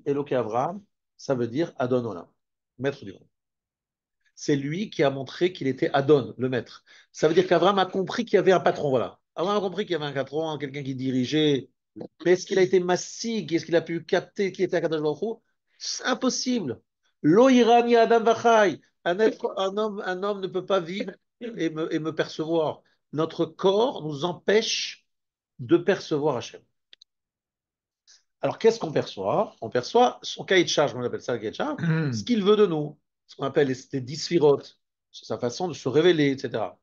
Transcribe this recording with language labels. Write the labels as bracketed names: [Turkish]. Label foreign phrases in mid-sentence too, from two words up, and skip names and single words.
[Hebrew] אלוקי אברהם, [French] ça veut dire [Hebrew] אדון עולם, [French] maître du monde. C'est lui qui a montré qu'il était Adon, le maître. Ça veut dire qu'Avraham a compris qu'il y avait un patron, voilà. Abraham a compris qu'il y avait un patron, quelqu'un qui dirigeait. Mais est-ce qu'il a été massig? Est-ce qu'il a pu capter qui était [Hebrew] הקדוש ברוך הוא? [French] C'est impossible. [Hebrew] לא יראני אדם וחי. [French] Un homme ne peut pas vivre et me percevoir. Notre corps nous empêche de percevoir Hachem. Alors, qu'est-ce qu'on perçoit? On perçoit son cahier de charge, on appelle ça le cahier de charge, ce qu'il veut de nous, ce qu'on appelle les 10 sphirotes, c'est sa façon de se révéler, etc.